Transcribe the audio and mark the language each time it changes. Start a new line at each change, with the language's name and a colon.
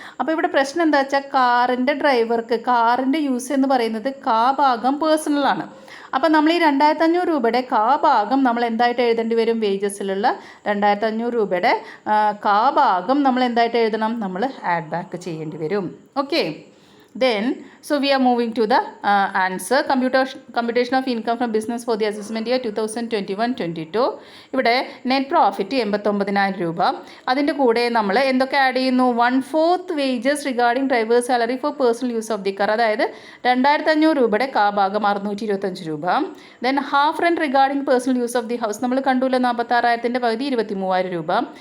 Malayalam: അപ്പോൾ ഇവിടെ പ്രശ്നം എന്താ വെച്ചാൽ, കാറിൻ്റെ ഡ്രൈവർക്ക് കാറിൻ്റെ യൂസ് എന്ന് പറയുന്നത് ഭാഗം പേഴ്സണലാണ്. അപ്പോൾ നമ്മൾ ഈ 2,500 രൂപയുടെ ഭാഗം നമ്മൾ എന്തായിട്ട് എഴുതേണ്ടി വരും, വേജസിലുള്ള 2,500 രൂപയുടെ ഭാഗം നമ്മൾ എന്തായിട്ട് എഴുതണം, നമ്മൾ ആഡ് ബാക്ക് ചെയ്യേണ്ടി വരും. Okay.
English: Then, so we are moving to the answer. Computation of income from business for the assessment year 2021-22.
Malayalam: ഇവിടെ നെറ്റ് പ്രോഫിറ്റ് 89,000 രൂപ. അതിൻ്റെ കൂടെ നമ്മൾ എന്തൊക്കെ ആഡ് ചെയ്യുന്നു,
English: 1/4 wages regarding drivers salary for personal use of the car.
Malayalam: അതായത് 2,500 രൂപയുടെ ഭാഗം 625 രൂപ.
English: then half rent regarding personal use of the house
Malayalam: നമ്മൾ കണ്ടുല്ലോ, 46,000 പകുതി 23,000 രൂപ.